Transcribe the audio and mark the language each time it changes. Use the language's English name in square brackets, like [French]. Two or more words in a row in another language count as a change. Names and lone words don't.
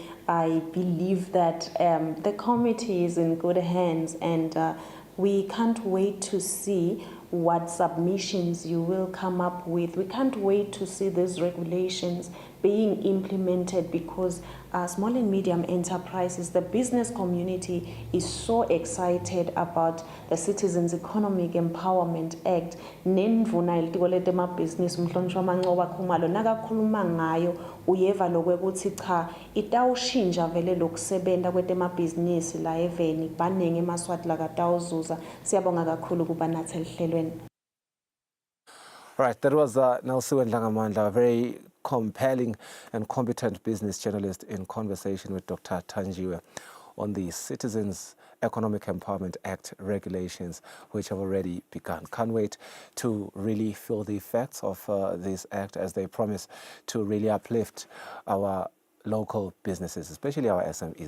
[English] I believe that the committee is in good hands, and we can't wait to see what submissions you will come up with. We can't wait to see these regulations being implemented, because small and medium enterprises, the business community is so excited about the Citizens Economic Empowerment Act. [Swati] Nendvuna ilitiko letemabhizinisi umhlonishwa Mancoba Khumalo nakakhuluma ngayo uyeva lokwekuthi cha itawushintsha vele lokusebenta kwetemabhizinisi la eveni baningi eMaswati lakatawuzuza. Siyabonga kakhulu kuba nathi elihlelweni. [English] Right, that was Nelson Langamandla, a very compelling and competent business journalist in conversation with Dr. Thanjiwe on the Citizens Economic Empowerment Act regulations, which have already begun. Can't wait to really feel the effects of this act, as they promise to really uplift our local businesses, especially our SMEs.